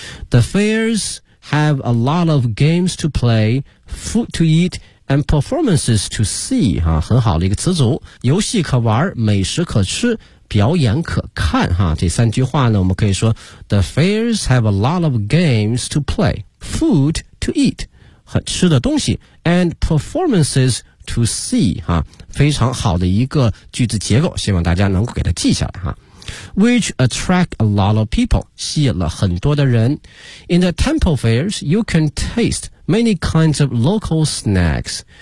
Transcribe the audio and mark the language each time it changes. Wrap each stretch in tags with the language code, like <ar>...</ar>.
<en>The fairs have a lot of games to play, food to eat, and performances to see.</en> <zh>哈，很好的一个词组，游戏可玩，美食可吃，表演可看。哈，这三句话呢，我们可以说</zh> <en>，The fairs have a lot of games to play, food to eat,</en> <zh>吃的东西</zh> <en>，and performances to see.</en> <zh>哈，非常好的一个句子结构，希望大家能够给它记下来。</zh> <en>哈。Which attract a lot of people,</en> <zh>吸引了很多的人。</zh> <en>In the temple fairs, you can taste many kinds of local snacks.</en>